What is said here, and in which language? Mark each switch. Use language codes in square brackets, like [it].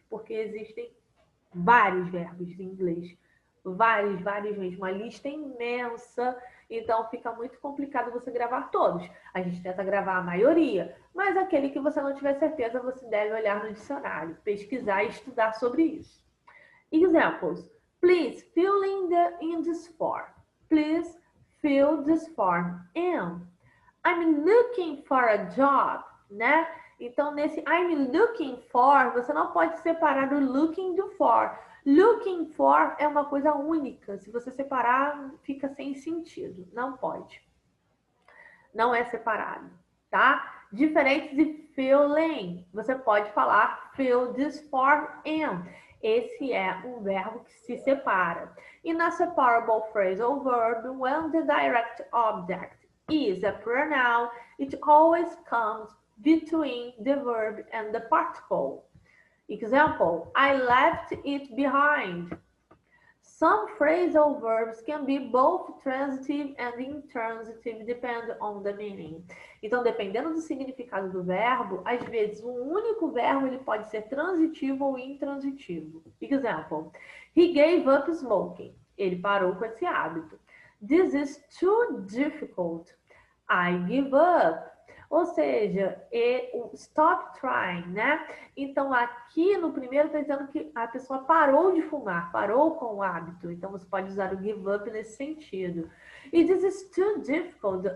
[pt] Porque existem vários verbos em inglês. Vários mesmo. Uma lista imensa. Então, fica muito complicado você gravar todos. A gente tenta gravar a maioria, mas aquele que você não tiver certeza, você deve olhar no dicionário, pesquisar e estudar sobre isso. [en] Examples. Please fill in this form. Please fill this form in. I'm looking for a job, né? [pt] Então, nesse I'm looking for, você não pode separar o looking do for. Looking for é uma coisa única. Se você separar, fica sem sentido. Não pode. Não é separado, tá? Diferente de filling. Você pode falar [en] fill this form in. [pt] Esse é um verbo que se separa. E na [en] separable phrasal verb, when the direct object is a pronoun, it always comes between the verb and the particle. Example, I left it behind. Some phrasal verbs can be both transitive and intransitive, depending on the meaning. [pt] Então, dependendo do significado do verbo, às vezes um único verbo ele pode ser transitivo ou intransitivo. [en] Example, he gave up smoking. [pt] Ele parou com esse hábito. [en] This is too difficult. I give up. [pt] Ou seja, [en] stop trying, né? [pt] Então, aqui no primeiro está dizendo que a pessoa parou de fumar, parou com o hábito. Então, você pode usar o give up nesse sentido. E [en] this is too difficult.